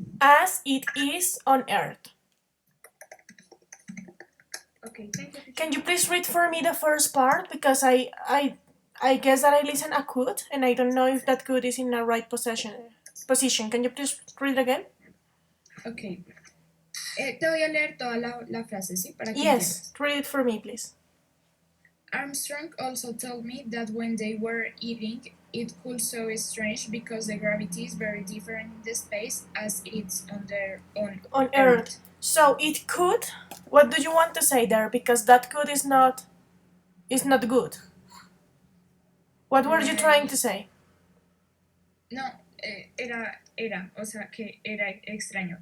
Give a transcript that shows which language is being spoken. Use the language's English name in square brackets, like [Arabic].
[English] As it is on Earth. Okay, thank you, teacher. Can you please read for me the first part? Because I guess that I listen a could, and I don't know if that could is in the right position. Can you please read again? Okay. [Spanish] Te voy a leer toda la frase, ¿sí? Para que [English] Yes, [Spanish] entiendas. [English] read it for me, please. Armstrong also told me that when they were eating, it could so strange because the gravity is very different in the space as it's On Earth. So it could. What do you want to say there? Because that could is not good. What were you trying to say? [Spanish] No, era, o sea que era extraño.